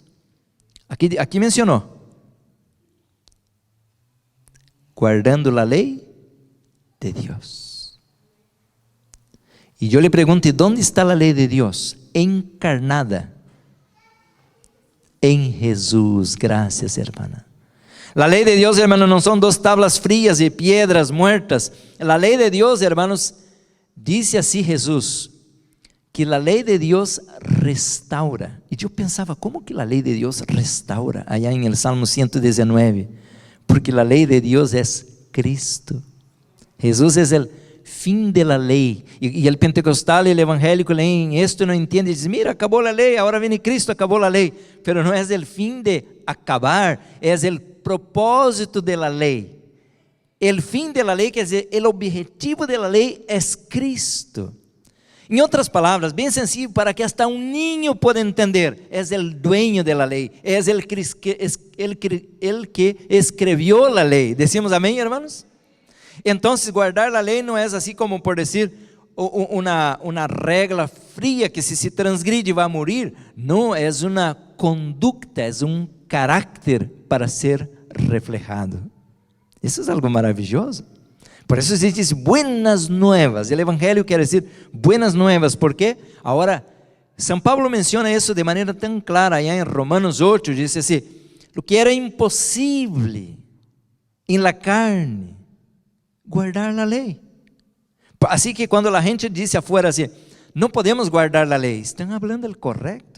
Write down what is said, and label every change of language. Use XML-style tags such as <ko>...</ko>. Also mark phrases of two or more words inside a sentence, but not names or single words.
<pt>Aqui mencionou: guardando a lei de Deus. E eu lhe pergunto: onde está a lei de Deus? Encarnada em Jesus. Graças,</pt> <es>hermana. La ley de Dios, hermanos, no son dos tablas frías y piedras muertas. La ley de Dios, hermanos, dice así Jesús, que la ley de Dios restaura. Y yo pensaba, ¿cómo que la ley de Dios restaura? Allá en el Salmo 119. Porque la ley de Dios es Cristo. Jesús es el fin de la ley. Y el pentecostal y el evangélico leen esto y no entienden. Dicen: mira, acabó la ley, ahora viene Cristo, acabó la ley. Pero no es el fin de acabar, es el propósito de la ley. El fin de la ley,</es> <pt>quer dizer,</pt> <es>el objetivo de la ley es Cristo.</es> <pt>Em outras palavras, bem</pt> <es>sencillo, para que hasta um niño pueda entender, es el dueño de la ley, es el que escrevió la ley. Decimos amém, hermanos? Entonces, guardar la ley no es así como por decir una regla fría que si se transgride va a morir. No, es una conducta, es un carácter para ser reflejado.</es> <pt>Isso é algo maravilhoso. Por isso existe</pt> <es>buenas nuevas.</es> <pt>O evangelho quer dizer</pt> <es>buenas nuevas,</es> <pt>porque agora São Paulo menciona isso de maneira tão clara, allá em Romanos 8, diz assim, o que era impossível em la carne, guardar a lei. Assim que quando a gente disse afuera assim, não podemos guardar a lei, estão falando o correto.</pt>